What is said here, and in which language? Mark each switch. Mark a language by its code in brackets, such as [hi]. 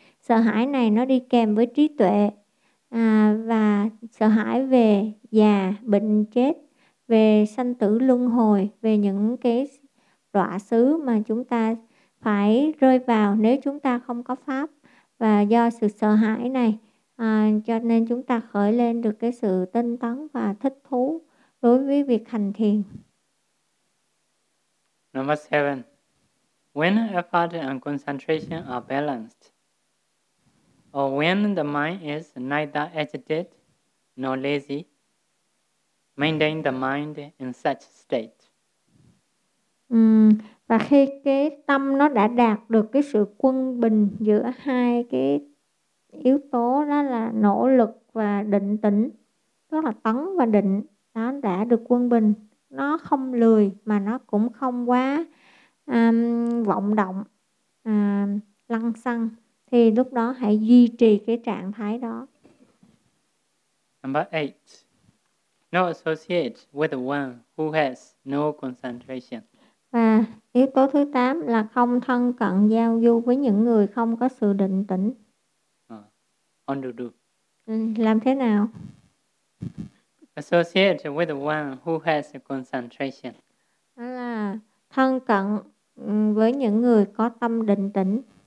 [vi] Sợ hãi này nó đi kèm với trí tuệ, và sợ hãi về già, bệnh, chết, về sanh tử luân hồi, về những cái đọa xứ mà chúng ta phải rơi vào nếu chúng ta không có pháp. Và do sự sợ hãi này cho nên chúng ta khởi lên được cái sự tinh tấn và thích thú đối với việc hành thiền. [en] Number 7. When effort and concentration are balanced, or when the mind is neither agitated nor lazy, maintain the mind in such state. [vi] Và khi cái tâm nó đã đạt được cái sự quân bình giữa hai cái yếu tố đó là nỗ lực và định tĩnh, tức là tấn và định, nó đã được quân bình, nó không lười mà nó cũng không quá vọng động, lăng xăng, thì lúc đó hãy duy trì cái trạng thái đó. [en] Number 8. No associate with one who has no concentration. [vi] Và yếu tố thứ 8 là không thân cận giao du với những người không có sự định tĩnh. [en] On to do. [vi] Làm thế nào? [en] Associate with one who has concentration. [vi] Đó là thân cận với những người có tâm định tĩnh.